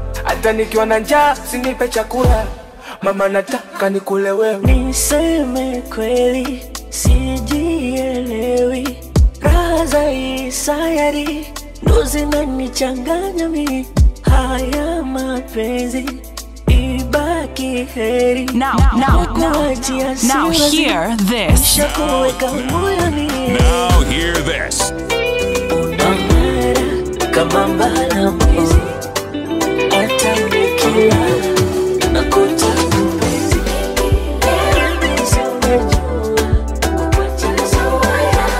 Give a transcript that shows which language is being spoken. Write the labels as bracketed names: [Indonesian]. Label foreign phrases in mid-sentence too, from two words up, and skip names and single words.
[Swahili] Hata nikiwa na njaa usinipe chakula, mama nataka nikule wewe. Niseme kweli, sijielewi. Raha za hii sayari, ndo zinanichanganya mi. Haya mapenzi, ibaki heri. [English] Now, now, now, Kukuachia now siwezi, hear this. [Swahili] nishakuweka moyoni. [English] Now hear this. [Swahili] Unang'ara kama mbala mwezi, hata nikilala nakota mpenzi. Baby, si unajua kukuacha siwezi.